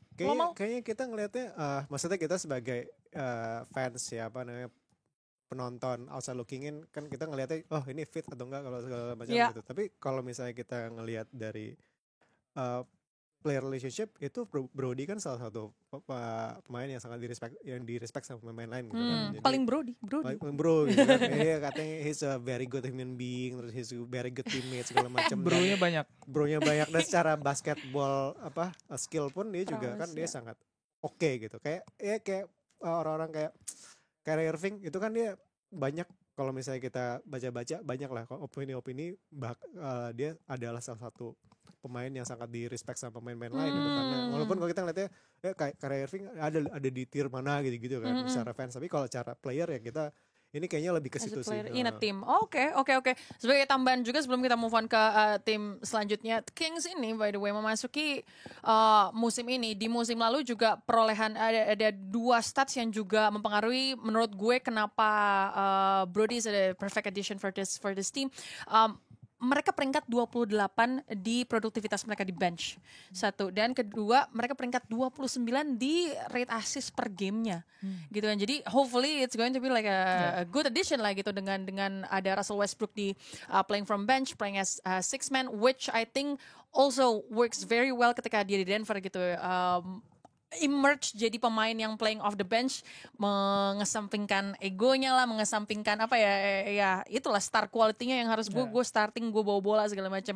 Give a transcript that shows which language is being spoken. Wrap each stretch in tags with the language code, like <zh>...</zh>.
<id>Kayaknya kita ngelihatnya maksudnya kita sebagai fans penonton outside looking in, kan kita ngelihatnya ini fit atau enggak kalau segala macam gitu. Tapi kalau misalnya kita ngelihat dari player relationship, itu Brody kan salah satu pemain yang sangat direspect sama pemain lain gitu kan. Jadi, paling Brody bro gitu kan.</id> <en>Katanya he's a very good human being, terus he's a very good teammate segala macam.</en> <id>Bronya banyak dan secara basketball skill pun dia juga kan dia sangat oke gitu. Kayak orang-orang kayak Kyrie Irving itu kan dia banyak, kalau misalnya kita baca-baca banyak lah opini-opini dia adalah salah satu pemain yang sangat di-respect sama pemain-pemain lain gitu. Karena walaupun kalau kita ngeliatnya Kyrie Irving ada di tier mana gitu kan secara fans, tapi kalau cara player ya kita ini kayaknya lebih ke situ sih.</id> <en>In a team. Oke.</en> <id>Sebagai tambahan juga sebelum kita move on ke tim selanjutnya, Kings ini by the way memasuki musim ini. Di musim lalu juga perolehan ada 2 stats yang juga mempengaruhi menurut gue kenapa</id> <en>Brody is a perfect addition for this team.</en> <id>mereka peringkat 28 di produktivitas mereka di bench. Satu, dan kedua mereka peringkat 29 di rate assist per gamenya. Gitu kan.</id> <en>Jadi hopefully it's going to be like a good addition lah gitu dengan ada Russell Westbrook di playing from bench, playing as six man, which I think also works very well ketika dia di Denver gitu.</en> <id>Emerge jadi pemain yang playing off the bench, mengesampingkan egonya lah, mengesampingkan apa ya itulah star quality-nya yang harus gue starting, gue bawa bola segala macam.</id>